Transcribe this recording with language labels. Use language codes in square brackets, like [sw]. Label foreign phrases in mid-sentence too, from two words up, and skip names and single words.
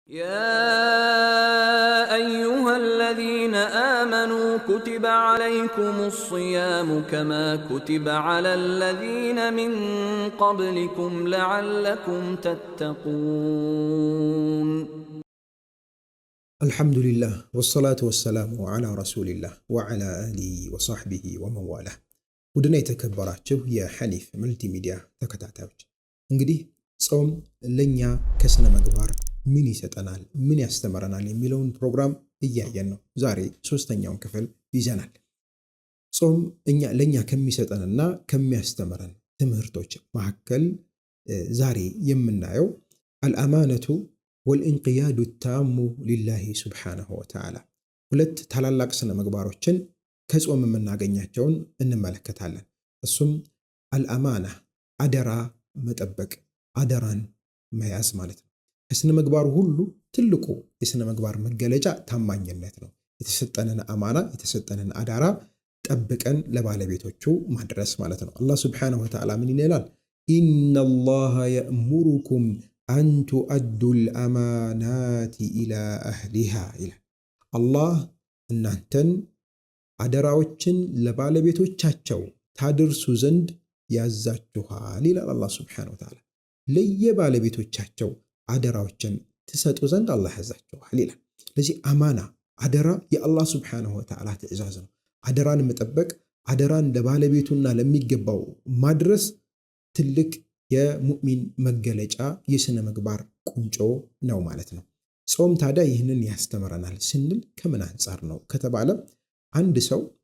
[ar] يا أيها الذين آمنوا كتب عليكم الصيام كما كتب على الذين من قبلكم لعلكم تتقون. الحمد لله والصلاة والسلام على رسول الله وعلى آله وصحبه ومن والاه. [am] ودنا የተከበራችሁ የሐኒፍ መልቲ ሚዲያ ተከታታዮች እንግዲህ ጾም ለኛ ከስነ ምግባር ምን ይሰጠናል ምን ያስተምረናል የሚለውን ፕሮግራም እያየን ነው። ዛሬ ሶስተኛውን ክፍል ይዘናል። ጾም ለኛ ከሚሰጠንና ከሚያስተምረን ትምህርቶች መካከል ዛሬ የምናየው አልአማነቱ [ar] والانقياد التام لله سبحانه [am] وتعالى ሁለት ታላላቅ ስነ ምግባሮችን ከጾም የምናገኛቸውን እንመለከታለን። እሱም አልአማና አደራ መጠበቅ አደራን መያዝ ማለት ነው። ከስነ ምግባሩ ሁሉ ትልቁ የስነ ምግባር መገለጫ ታማኝነት ነው። የተሰጠንን አማና የተሰጠንን አደራ ጠብቀን ለባለቤቶቹ ማድረስ ማለት ነው። አላህ [ar] سبحانه وتعالى [am] ምን ይላል? [ar] إن الله يأمركم أن تؤدوا الأمانات إلى أهلها إلى الله [am] እናንተን አደራዎችን ለባለቤቶቻቸው ታደርሱ ዘንድ ያዛችኋል ይላል አላህ [ar] سبحانه وتعالى። [am] ለየባለቤቶቻቸው አደራዎችን ትሰጡ ዘንድ አላህ ያዛችኋል ይላል። ስለዚህ አማና አደራ የአላህ [ar] سبحانه وتعالى [am] ትእዛዝ ነው። አደራን መጠበቅ አደራን ለባለቤቱና ለሚገባው ማድረስ ትልቅ የሙእሚን መገለጫ የስነ ምግባር ቁንጮ ነው ማለት ነው። ጾም ታዲያ ይህንን ያስተምረናል ስንል ከምን አንፃር ነው ከተባለ አንድ ሰው